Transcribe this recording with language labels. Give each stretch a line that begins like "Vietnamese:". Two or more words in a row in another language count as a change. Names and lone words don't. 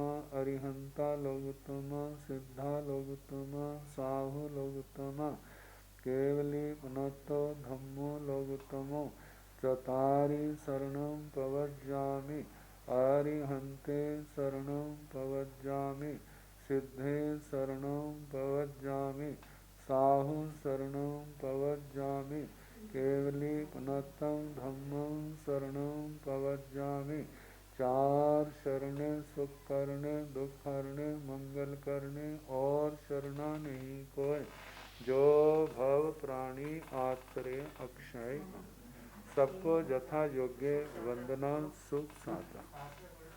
Prakrit languages: अरिहंता लोकोत्तमा, सिद्धा लोकोत्तमा, साहु लोकोत्तमा, केवली पुनतो धम्मो लोकोत्तमो, चतारि शरणं प्रवज्जामि, अरिहन्ते शरणं प्रवज्जामि, सिद्धे शरणं प्रवज्जामि, साहु शरणं प्रवज्जामि, केवली पुनत्तम धम्मं शरणं प्रव्रजामि।
Hindi: चार शरण सुख करने, दुख हरने, मंगल करने और शरणा नहीं कोय। जो भव प्राणी आश्रय अक्षय। सबको यथा योग्य वंदना सुख साधा।